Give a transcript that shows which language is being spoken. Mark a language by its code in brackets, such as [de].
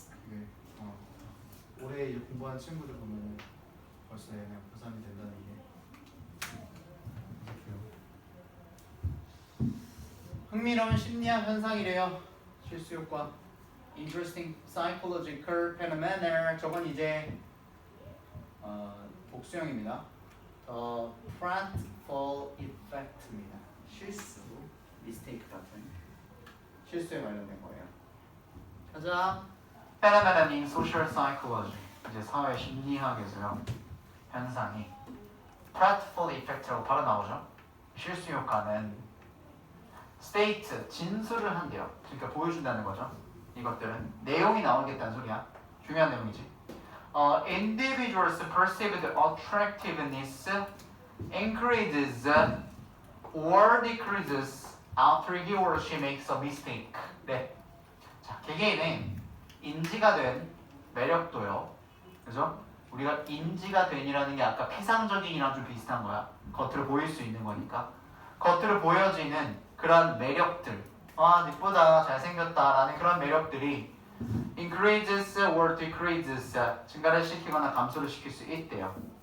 [ko] 되게 올해 이제 공부한 친구들 보면 벌써 얘네 고3이 된다는 게 흥미로운 심리학 현상이래요. 실수 효과. [en] Interesting psychological phenomena. [ko] 저건 이제 복수형입니다. [en] The pratfall effect입니다. [ko] 실수, mistake 같은 실수에 관련된 거예요. 가자. [en] phenomenon in social psychology. [ko] 이제 사회 심리학에서요. 현상이 pratfall effect라고 바로 나오죠. 실수 효과는 state, 진술을 한대요. 그러니까 보여준다는 거죠. 이것들은 내용이 나오겠다는 소리야. 중요한 내용이지. [en] Individuals perceived attractiveness increases or decreases after he or she makes a mistake. [ko] 네. 자, 개개인의 인지가 된 매력도요. 그죠? 우리가 인지가 된이라는 게 아까 피상적인이랑 좀 비슷한 거야. 겉으로 보일 수 있는 거니까. 겉으로 보여지는 그런 매력들. 이쁘다, 잘생겼다 라는 그런 매력들이 [en] increases or decreases [ko] 증가를 시키거나 감소를 시킬 수 있대요.